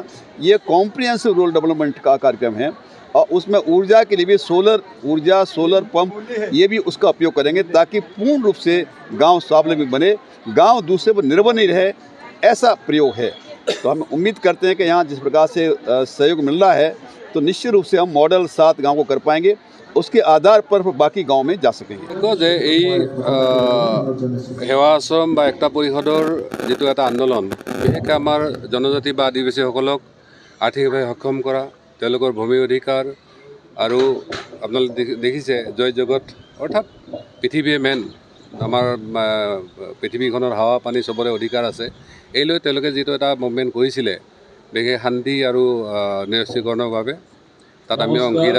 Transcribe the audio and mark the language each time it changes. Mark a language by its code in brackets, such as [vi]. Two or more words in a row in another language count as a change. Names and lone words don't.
[hi] ये कॉम्प्रिहेंसिव रूरल डेवलपमेंट का कार्यक्रम है, और उसमें ऊर्जा के लिए भी सोलर ऊर्जा, सोलर पंप, ये भी उसका उपयोग करेंगे, ताकि पूर्ण रूप से गांव स्वावलंबी बने, गांव दूसरे पर निर्भर नहीं रहे। ऐसा प्रयोग है। तो हम उम्मीद करते हैं कि यहाँ जिस प्रकार से सहयोग मिल रहा है, तो निश्चित रूप से हम मॉडल 7 गांव को कर पाएंगे, उसके आधार पर बाकी गांव में जा सकेंगे। [as] যে এই সেৱা আশ্ৰম বা একতা পৰিষদৰ যিটো এটা আন্দোলন, বিশেষকৈ আমাৰ জনজাতি বা আদিবাসীসকলক আৰ্থিকভাৱে সক্ষম কৰা, তেওঁলোকৰ ভূমি অধিকাৰ, আৰু আপোনালোকে দেখিছে [hi] जय जगत [as] অৰ্থাৎ পৃথিৱীয়ে মেইন, আমাৰ পৃথিৱীখনৰ [hi] हवा पानी [as] চবৰে অধিকাৰ আছে, এই লৈ তেওঁলোকে যিটো এটা মুভমেণ্ট কৰিছিলে বিশেষ শান্তি আৰু নিৰস্ত্ৰীকৰণৰ বাবে, তাত আমি অংশীদাৰ।